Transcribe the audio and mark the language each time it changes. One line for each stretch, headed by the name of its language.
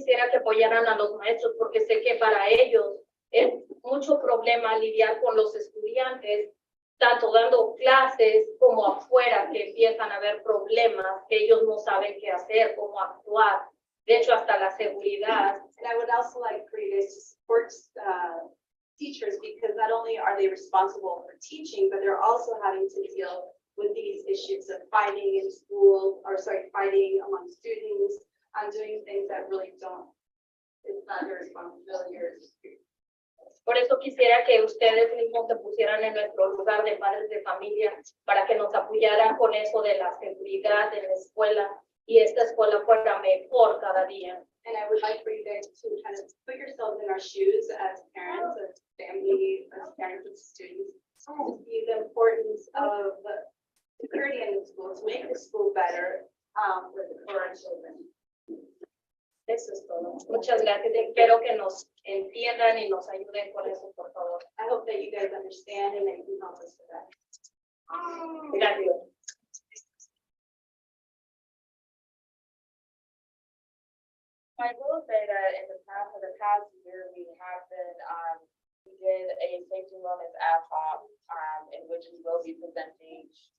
Spanish: que apoyaran a los maestros, porque sé que para ellos es mucho problema lidiar con los estudiantes, tanto dando clases como afuera, que empiezan a haber problemas, que ellos no saben qué hacer, cómo actuar. De hecho, hasta la seguridad.
English: And I would also like for you guys to support teachers, because not only are they responsible for teaching, but they're also having to deal with these issues of fighting in school, or sorry, fighting among students, and doing things that really don't, it's not their responsibility or
Spanish: Por eso quisiera que ustedes mismos se pusieran en nuestro lugar de padres de familia para que nos apoyaran con eso de la seguridad en la escuela y esta escuela fuera mejor cada día.
English: And I would like for you guys to kind of put yourselves in our shoes as parents, as family, as parents of students, to see the importance of security in the school, to make the school better for our children.
Spanish: Eso es todo. Muchas gracias. Espero que nos entiendan y nos ayuden con eso, por favor.
English: I hope that you guys understand and that you help us with that.
Spanish: Gracias.
English: I will say that in the past year, we have been, we did a safety wellness ad hoc, in which we will be presenting.